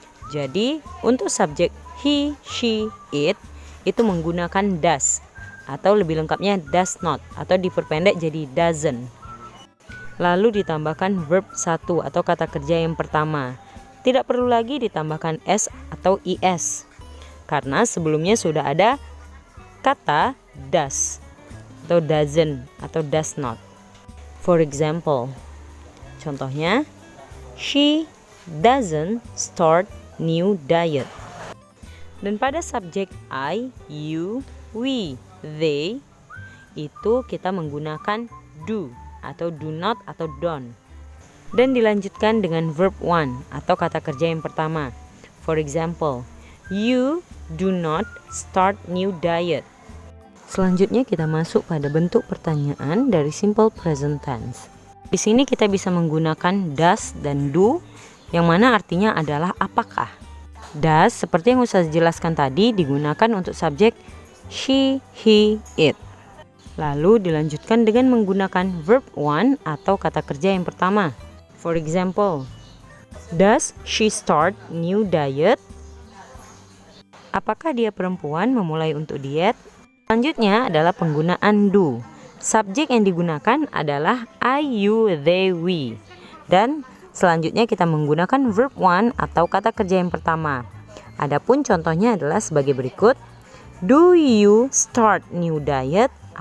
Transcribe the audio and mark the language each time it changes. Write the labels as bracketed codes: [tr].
[id] Jadi untuk subjek he, she, it itu menggunakan does atau lebih lengkapnya does not atau diperpendek jadi doesn't. Lalu ditambahkan verb 1 atau kata kerja yang pertama. Tidak perlu lagi ditambahkan S atau ES karena sebelumnya sudah ada kata does atau doesn't atau does not. [en] For example, [id] contohnya, [en] she doesn't start new diet. [id] Dan pada subjek I, you, we, they itu kita menggunakan do atau do not atau don't. Dan dilanjutkan dengan verb 1 atau kata kerja yang pertama. [en] For example, you do not start new diet. [id] Selanjutnya kita masuk pada bentuk pertanyaan dari simple present tense. Di sini kita bisa menggunakan does dan do yang mana artinya adalah apakah. Does seperti yang Ustaz jelaskan tadi digunakan untuk subjek she, he, it. Lalu dilanjutkan dengan menggunakan verb 1 atau kata kerja yang pertama. [en] For example, does she start new diet? [id] Apakah dia perempuan memulai untuk diet? Selanjutnya adalah penggunaan do. Subjek yang digunakan adalah I, you, they, we. Dan selanjutnya kita menggunakan verb 1 atau kata kerja yang pertama. Adapun contohnya adalah sebagai berikut. [en] Do you start new diet?